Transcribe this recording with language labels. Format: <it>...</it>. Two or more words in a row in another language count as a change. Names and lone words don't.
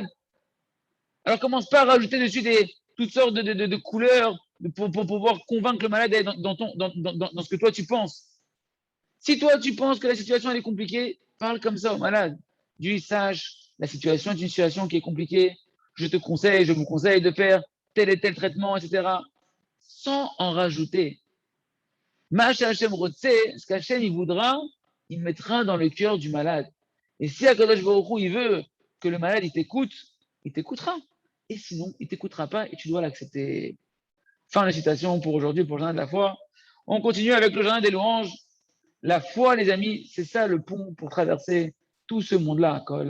<fr>Alors commence pas à rajouter dessus toutes sortes de couleurs pour pouvoir convaincre le malade dans ce que toi tu penses. Si toi tu penses que la situation elle est compliquée, parle comme ça au malade. Dis, sache, la situation est une situation qui est compliquée. Je vous conseille de faire tel et tel traitement, etc. Sans en rajouter.</fr> <he>מה שהשם רוצה,</he> <fr>ce qu'Hachem il voudra, il mettra dans le cœur du malade. Et si</fr> <he>הקדוש ברוך הוא,</he> <fr>il veut que le malade il t'écoutera. Et sinon, il t'écoutera pas et tu dois l'accepter. Fin de la citation pour aujourd'hui, pour le journal de la foi. On continue avec le journal des louanges. La foi, les amis, c'est ça le pont pour traverser tout ce monde-là.</fr>